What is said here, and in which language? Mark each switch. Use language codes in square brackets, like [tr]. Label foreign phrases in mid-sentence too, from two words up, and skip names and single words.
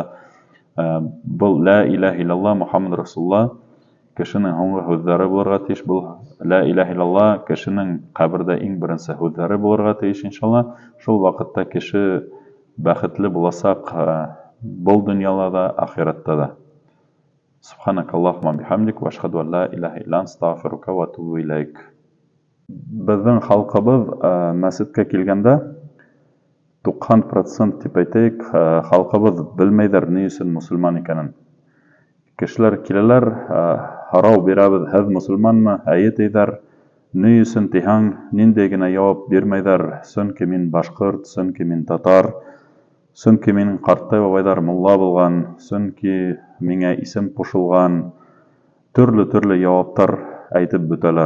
[ba] Был [ar] لا إله إلا الله، محمد رسول الله [ba] кешенең һуңғы һүҙҙәре булырға тейеш. Был [ar] لا إله إلا الله [ba] кешенең ҡәберҙә иң беренсе һүҙҙәре булырға тейеш, иншаллаһ. Шул ваҡытта кеше бәхетле буласаҡ был донъяла да, ахиратта да. [ar] سبحانك اللهم وبحمدك، وأشهد أن لا إله إلا أنت، أستغفرك وأتوب إليك. [tt] Безнең халкыбыз мәсеткә килгәндә 90% дип әйтәйек, халкыбыз белмәйдер ни өчен мусульман икәнен. Кешеләр киләләр, һорау бирәбез, һез мусульманмы? Әйе диләр. [ba] Ни өчен тиһәң, ниндәй генә җавап бирмәйҙәр, сөнки мин башҡорт, сөнки мин татар, сөнки минең ҡартай бабайҙар мулла булған, сөнки миңә исем ҡушылған, төрлө яуаптар әйтеп бөтәләр.